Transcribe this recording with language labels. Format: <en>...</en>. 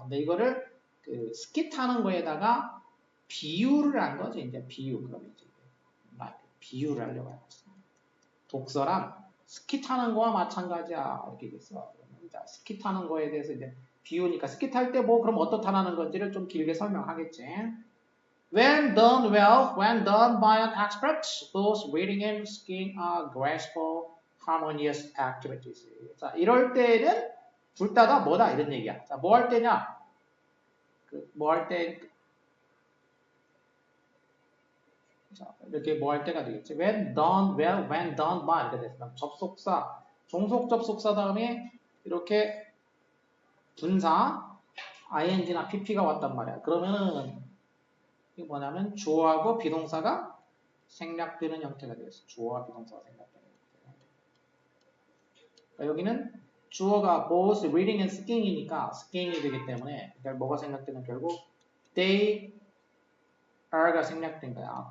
<ko>근데 이거를 그 스키 타는 거에다가 비유를 한 거죠. 이제 비유. 그럼 이제 비유를 하려고 하는 거죠. 독서랑 스키 타는 거와 마찬가지야. 이렇게 얘기했어. 자, 스키 타는 거에 대해서 이제 비유니까 스키 탈 때 뭐 그럼 어떻다라는 건지를 좀 길게 설명하겠지.</ko> <en>When done well, when done by an expert, both reading and skiing are graceful, harmonious activities.</en> <ko>자, 이럴 때는 둘 다 뭐다 이런 얘기야. 자, 뭐 할 때냐? 뭐 할 때? 자, 이렇게 뭐 할 때가 되겠지.</ko> <en>When done well, when done by</en> <ko>이렇게 됐어. 접속사, 종속 접속사 다음에 이렇게 분사, ing나 pp가 왔단 말이야. 그러면은 이게 뭐냐면 주어하고 비동사가 생략되는 형태가 되겠어. 주어와 비동사가 생략되는 형태. 그러니까 여기는 주어가</ko> <en>both reading and skiing</en> <ko>이니까 skiing이 되기 때문에 그러니까 뭐가 생략되는 결국</ko> <en>they are</en> <ko>가 생략된 거야.</ko>